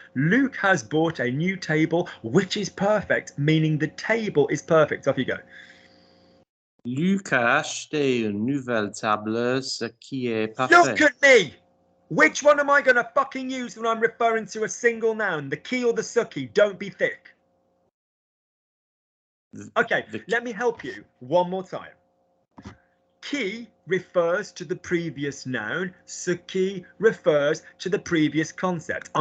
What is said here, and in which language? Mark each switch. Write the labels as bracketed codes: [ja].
[en] Luke has bought a new table, which is perfect, meaning the table is perfect. Off you go. [fr] Luc a acheté une nouvelle table, ce qui est parfait. [en] Look at me! Which one am I going to fucking use when I'm referring to a single noun? The qui or the suki? Don't be thick. Okay, let me help you one more time. Qui refers to the previous noun. Ce qui refers to the previous concept.